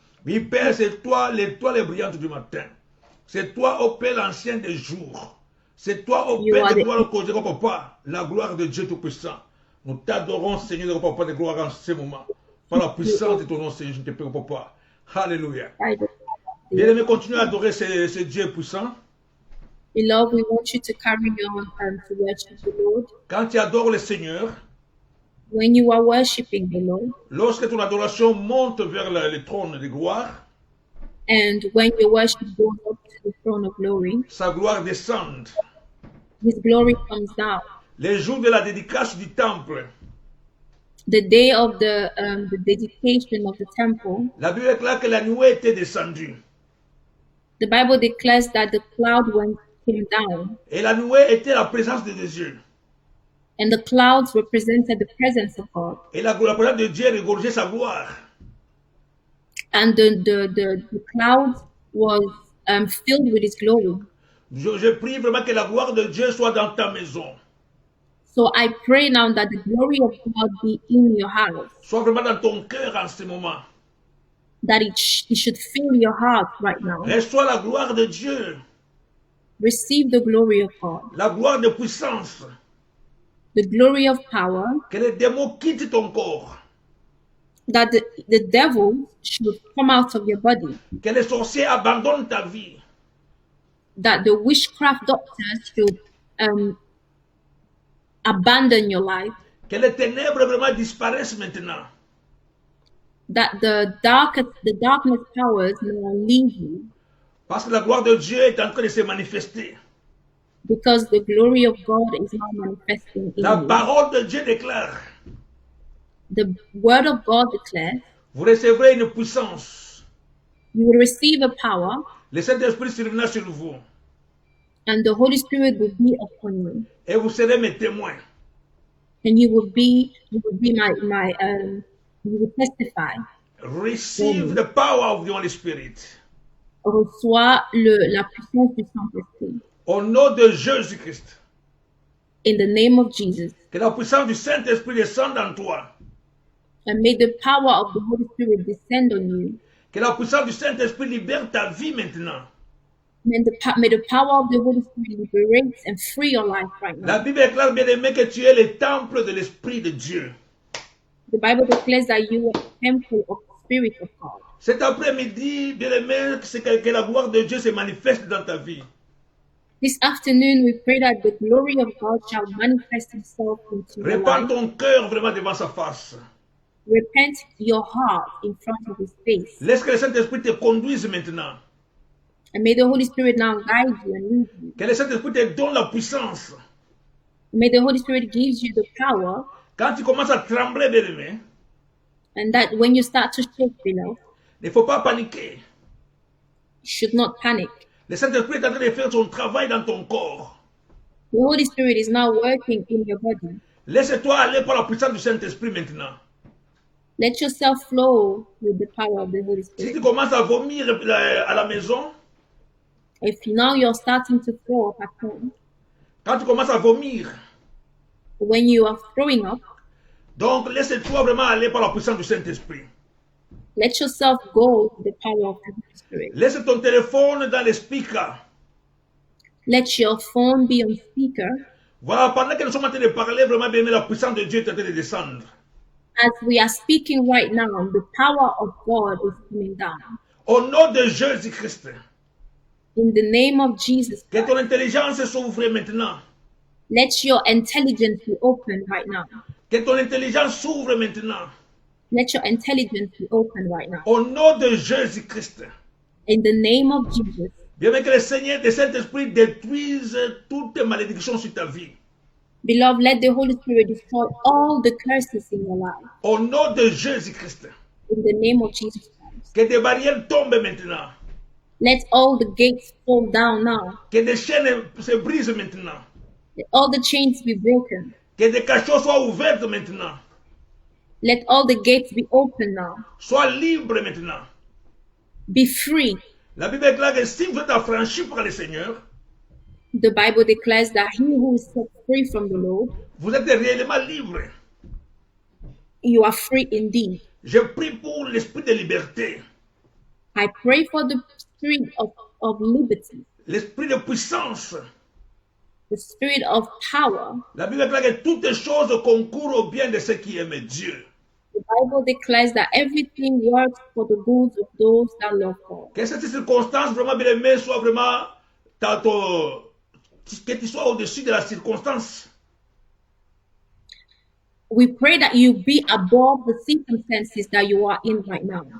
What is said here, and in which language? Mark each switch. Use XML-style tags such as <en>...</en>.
<fr>Oui, Père, c'est toi l'étoile brillante du matin. C'est toi, ô Père, l'ancien des jours. C'est toi, ô Père de gloire, ô Dieu, Papa, la gloire de Dieu Tout-Puissant. Nous t'adorons, Seigneur de Papa de gloire, en ce moment. Par la puissance de ton nom, Seigneur, je te prie, Papa. Alléluia. Bien-aimé, continue à adorer ce Dieu puissant.</fr> <en>Beloved, we want you to carry on and to worship the Lord.</en> <fr>Quand tu adores le Seigneur,</fr> <en>When you are worshiping the Lord,</en> <fr>lorsque ton adoration monte vers le trône de gloire,</fr> <en>and when your worship goes up to the throne of glory,</en> <fr>sa gloire descend.</fr> <en>His glory comes down.</en> <fr>Les jours de la dédicace du temple,</fr> <en>The day of the dedication of the temple,</en> <fr>la Bible déclare que la nuée était descendue.</fr> <en>the Bible declares that the cloud came down,</en> <fr>Et la nuée était la présence de Dieu.</fr> <en>and the clouds represented the presence of God,</en> <fr>Et la présence de Dieu regorgeait sa gloire.</fr> <en>and the cloud was filled with His glory.</en> <fr>Je prie vraiment que la gloire de Dieu soit dans ta maison.</fr> <en>So I pray now that the glory of God be in your house,</en> <fr>Soit vraiment dans ton cœur en ce moment.</fr> <en>that it should fill your heart right now.</en> <fr>Reçois la gloire de Dieu,</fr> <en>Receive the glory of God,</en> <fr>la gloire de puissance.</fr> <en>the glory of power,</en> <fr>Que les démons quittent ton corps.</fr> <en>that the devil should come out of your body,</en> <fr>Que les sorciers abandonnent ta vie.</fr> <en>that the witchcraft doctors should abandon your life,</en> <fr>Que les ténèbres vraiment disparaissent maintenant.</fr> <en>that the darkness powers may leave you,</en> <fr>Parce que la gloire de Dieu est en train de se manifester.</fr> <en>because the glory of God is now manifesting in</en> <fr>La</fr> <en>you.</en> <fr>parole de Dieu déclare,</fr> <en>The word of God declares,</en> <fr>vous recevrez une puissance.</fr> <en>you will receive a power,</en> <fr>Le Saint-Esprit survenant sur vous.</fr> <en>and the Holy Spirit will be upon you,</en> <fr>Et vous serez mes témoins.</fr> <en>and you will be my you will testify. Receive the power of the Holy Spirit.</en> <fr>Reçois la puissance du Saint-Esprit. Au nom de Jésus-Christ.</fr> <en>In the name of Jesus.</en> <fr>Que la puissance du Saint-Esprit descende en toi.</fr> <en>And may the power of the Holy Spirit descend on you.</en> <fr>Que la puissance du Saint-Esprit libère ta vie maintenant.</fr> <en>May the power of the Holy Spirit liberate and free your life right</en> <fr>La</fr> <en>now.</en> <fr>Bible déclare, bien aimé, que tu es le temple de l'Esprit de Dieu.</fr> <en>The Bible declares that you are the temple of the Spirit of God.</en> <fr>Cet après-midi, bien aimé, c'est que la gloire de Dieu se manifeste dans ta vie.</fr> <en>This afternoon, we pray that the glory of God shall manifest itself into your</en> <fr>Répands</fr> <en>life.</en> <fr>ton cœur vraiment devant sa face.</fr> <en>Repent your heart in front of His face.</en> <fr>Laisse que le Saint-Esprit te conduise maintenant.</fr> <en>And may the Holy Spirit now guide you and lead you.</en> <fr>Que le Saint-Esprit te donne la puissance.</fr> <en>May the Holy Spirit gives you the power,</en> <fr>Quand tu commences à trembler, bien aimé,</fr> <en>and that when you start to shake, beloved,</en> <fr>Il ne faut pas paniquer.</fr> <en>You should not panic.</en> <fr>Le Saint-Esprit est en train de faire son travail dans ton corps.</fr> <en>The Holy Spirit is now working in your body.</en> <fr>Laisse-toi aller par la puissance du Saint-Esprit maintenant.</fr> <en>Let yourself flow with the power of the Holy</en> <fr>Si</fr> <en>Spirit.</en> <fr>tu commences à vomir à la maison,</fr> <en>If now you're starting to throw up at home,</en> <fr>quand tu commences à vomir,</fr> <en>when you are throwing up,</en> <fr>donc laisse-toi vraiment aller par la puissance du Saint-Esprit.</fr> <en>let yourself go with the power of the Holy Spirit.</en> <fr>Laisse ton téléphone dans les speakers.</fr> <en>Let your phone be on speaker.</en> <fr>Voilà, pendant que nous sommes en train de parler, vraiment bien, la puissance de Dieu est en train de descendre.</fr> <en>As we are speaking right now, the power of God is coming down.</en> <fr>Au nom de Jésus-Christ,</fr> <en>In the name of Jesus</en> <fr>que ton</fr> <en>Christ,</en> <fr>intelligence s'ouvre maintenant.</fr> <en>let your intelligence be open right now.</en> <fr>Que ton intelligence s'ouvre maintenant.</fr> <en>Let your intelligence be open right now.</en> <fr>Au nom de Jésus-Christ.</fr> <en>In the name of Jesus.</en> <fr>Bien que le Seigneur, le Saint-Esprit détruise toutes les malédictions sur ta vie.</fr> <en>Beloved, let the Holy Spirit destroy all the curses in your life.</en> <fr>Au nom de Jésus-Christ.</fr> <en>In the name of Jesus Christ.</en> <fr>Que des barrières tombent maintenant.</fr> <en>Let all the gates fall down now.</en> <fr>Que des chaînes se brisent maintenant.</fr> <en>Let all the chains be broken.</en> <fr>Que des cachots soient ouverts maintenant.</fr> <en>Let all the gates be open now.</en> <fr>Sois libre maintenant.</fr> <en>Be free.</en> <fr>La Bible déclare que si vous êtes affranchi par le Seigneur,</fr> <en>The Bible declares that he who is set free from the Lord,</en> <fr>vous êtes réellement libre.</fr> <en>you are free indeed.</en> <fr>Je prie pour l'esprit de liberté,</fr> <en>I pray for the spirit of liberty,</en> <fr>l'esprit de puissance.</fr> <en>the spirit of power.</en> <fr>La Bible déclare que toutes les choses concourent au bien de ceux qui aiment Dieu.</fr> <en>The Bible declares that everything works for the good of those that love God.</en> <fr>Que cette circonstance vraiment bien aimée soit vraiment que tu sois au-dessus de la circonstance.</fr> <en>We pray that you be above the circumstances that you are in right now.</en>